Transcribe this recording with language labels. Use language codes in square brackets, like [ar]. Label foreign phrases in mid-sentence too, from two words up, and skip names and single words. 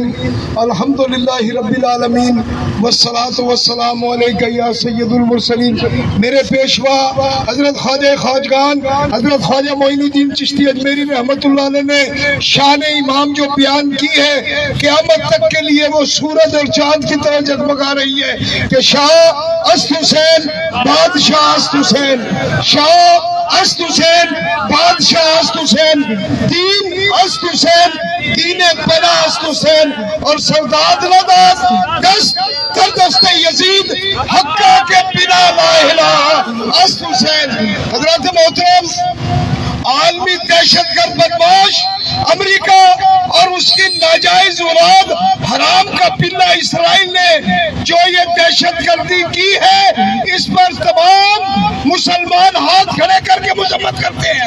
[ar] الحمدللہ رب العالمین والصلاة والسلام علیکہ یا سید المرسلین. [ur] میرے پیشوا حضرت خواجہ خواجگان حضرت خواجہ معین الدین چشتی اجمیری رحمت اللہ علیہ نے شان امام جو بیان کی ہے قیامت تک کے لیے وہ سورج اور چاند کی طرح جگمگا رہی ہے کہ [fa] شاہ است حسین بادشاہ است حسین، شاہ است حسین بادشاہ است حسین، دین است حسین دین بنا است حسین، [ur] اور [fa] سرداد نداد دست در دست یزید حقہ کے بنا لا الہ است حسین. [ur] حضرات محترم، عالمی دہشت گرد بدماش امریکہ اور اس کی ناجائز اولاد حرام کا پلہ اسرائیل نے جو یہ دہشت گردی کی ہے اس پر تمام مسلمان ہاتھ کھڑے کر کے مذمت کرتے ہیں.